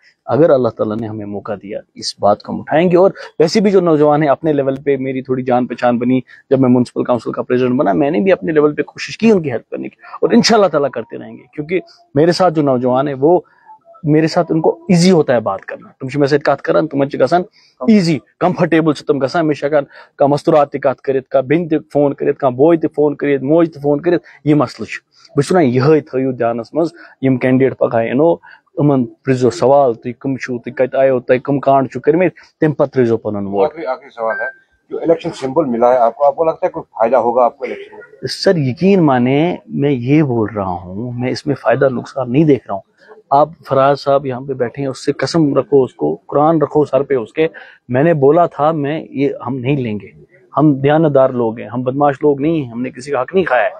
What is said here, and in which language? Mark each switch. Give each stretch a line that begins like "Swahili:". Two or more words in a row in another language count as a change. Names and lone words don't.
Urdu: اگر اللہ تعالیٰ نے ہمیں موقع دیا, اس بات کو ہم اٹھائیں گے. اور ویسے بھی جو نوجوان ہیں اپنے لیول پہ, میری تھوڑی جان پہچان بنی جب میں میونسپل کاؤنسل کا پریزیڈنٹ بنا, میں نے بھی اپنے لیول پہ کوشش کی ان کی ہیلپ کرنے کی, اور انشاءاللہ تعالیٰ کرتے رہیں گے. کیونکہ میرے ساتھ جو نوجوان ہیں وہ میرے ساتھ, ان کو ایزی ہوتا ہے بات کرنا.
Kashmiri: تم سے میں کات کران تم گژھان
English: easy comfortable
Kashmiri: تم گژھان. میں ہیکان کانٛہہ مستورات تہ کت کرت, کانٛہہ بیٚنہِ تہ فون کرت, کانٛہہ بوے تہ فون کرت, موج تہ فون کرت. یہ مسئلہ بہٕ چھُس ونان یہے تھٲیِو دھیانس منٛز, یم کینڈیڈیٹ پگاہ یِنو یِمن پرٛژھزیٚو سوال, تُہۍ کم چھِو, تُہۍ کتہِ آیو, تۄہہِ کم کانڈ چھِو کٔرمٕتۍ, تمہِ پتہٕ ترٛٲیزیٚو پنُن ووٹ.
Urdu: آخری سوال ہے जो
English: election symbol
Urdu: ملا ہے آپ کو لگتا ہے کوئی فائدہ ہوگا آپ کو الیکشن میں? سر یقین مانے میں یہ بول رہا ہوں، میں اس میں فائدہ نقصان نہیں دیکھ رہا ہوں. آپ فراز صاحب یہاں پہ بیٹھے ہیں، اس سے قسم رکھو، اس کو قرآن رکھو سر پہ اس کے. میں نے بولا تھا میں یہ ہم نہیں لیں گے، ہم دیانتدار لوگ ہیں، ہم بدمعاش لوگ نہیں ہیں، ہم نے کسی کا حق نہیں کھایا ہے.